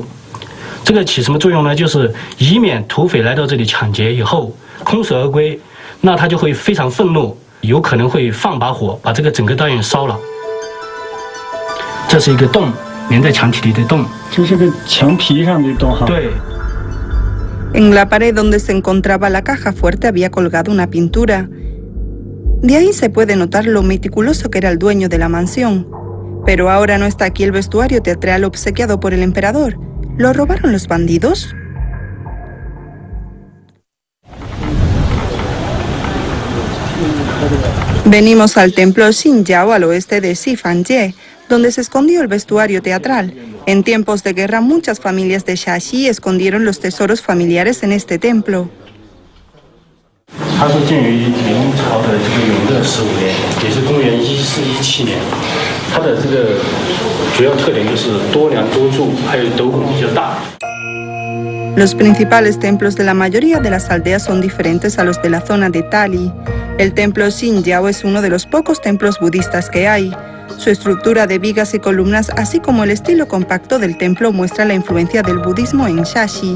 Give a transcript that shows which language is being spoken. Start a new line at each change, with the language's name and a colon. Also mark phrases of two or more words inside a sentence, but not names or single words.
Chinese: 这个起什么作用呢？就是以免土匪来到这里抢劫以后空手而归，那他就会非常愤怒，有可能会放把火把这个整个大院烧了。这是一个洞，连在墙体里的洞。这是个墙皮上的洞哈。对。
Spanish: En la pared donde se encontraba la caja fuerte había colgado una pintura. De ahí se puede notar lo meticuloso que era el dueño de la mansión. Pero ahora no está aquí el vestuario teatral obsequiado por el emperador. ¿Lo robaron los bandidos? Venimos al templo Xinjiao al oeste de Xifanye, donde se escondió el vestuario teatral. En tiempos de guerra, muchas familias de Shaxi escondieron los tesoros familiares en este templo.
Chinese: 它是建于明朝的这个永乐15年，也是公元1417年。它的这个主要特点就是多梁多柱，还有斗拱比较大。
Spanish: Los principales templos de la mayoría de las aldeas son diferentes a los de la zona de Tali. El templo Xinjiao es uno de los pocos templos budistas que hay. Su estructura de vigas y columnas, así como el estilo compacto del templo, muestra la influencia del budismo en Shaxi.